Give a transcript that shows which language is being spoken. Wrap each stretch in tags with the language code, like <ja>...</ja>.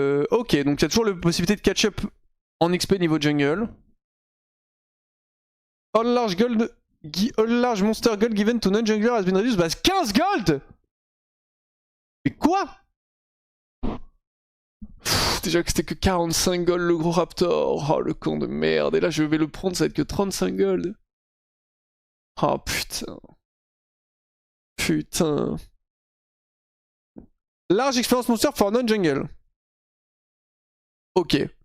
<fr>Ok, donc il y a toujours la possibilité de catch-up en XP niveau jungle.</fr> <en>All large monster gold given to non-jungler has been reduced by 15 gold.</en> <fr>Mais quoi? Déjà que c'était que 45 gold le gros raptor. Oh le con de merde. Et là je vais le prendre, ça va être que 35 gold. Oh putain. Putain.</fr> <en>Large experience monster for non-jungle. Ok.</en>